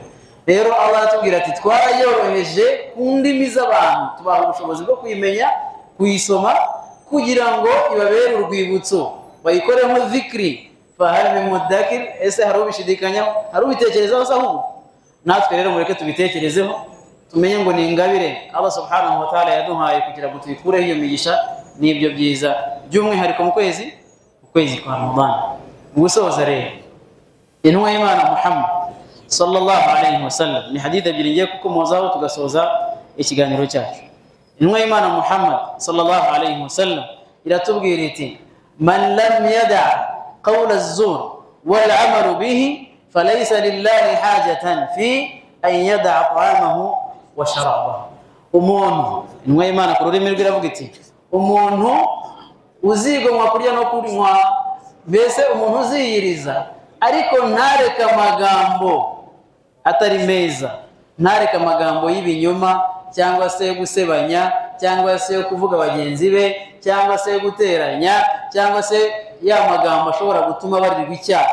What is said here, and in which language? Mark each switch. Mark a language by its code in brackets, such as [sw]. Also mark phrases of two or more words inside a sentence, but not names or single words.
[rw] Rero Allah atubwira ati twarayoroheje ku ndimi z'abantu, tubaha ubushobozi bwo kuyimenya, kuyisoma, kugira ngo ibabere urwibutso, bayikoreho [ar] ذكر فهل من مدكر. [rw] Ese hari ubishidikanyaho, hari ubitekerezaho se? Ahubwo natwe rero mureke tubitekerezeho, tumenye ngo ni ingabire Allah [ar] سبحانه وتعالى [rw] yaduhaye kugira ngo tuyikureho iyo migisha n'ibyo byiza by'umwihariko mu kwezi kwa Ramadan. Gusoza rero intumwa y'Imana Muhammad [ar] صلى الله عليه وسلم [rw] ni hadith ebyiri ngiye kukomozaho tugasoza ikiganiro cyacu. Intumwa y'Imana Muhammad [ar] صلى الله عليه وسلم [rw] iratubwira iti [ar] من لم يدع قول الزور والعمل به فليس لله حاجة في أن يدع طعامه وشرابه. [rw] Umuntu intumwa y'Imana ku rurimi rw'iravuga iti umuntu uzigomwa kurya no kunywa, mbese umuntu uziyiriza ariko ntareke amagambo atari meza, ntareke amagambo y'ibinyoma cyangwa se gusebanya cyangwa se kuvuga bagenzi be cyangwa se guteranya cyangwa se ya magambo ashobora gutuma barirwa icyaha.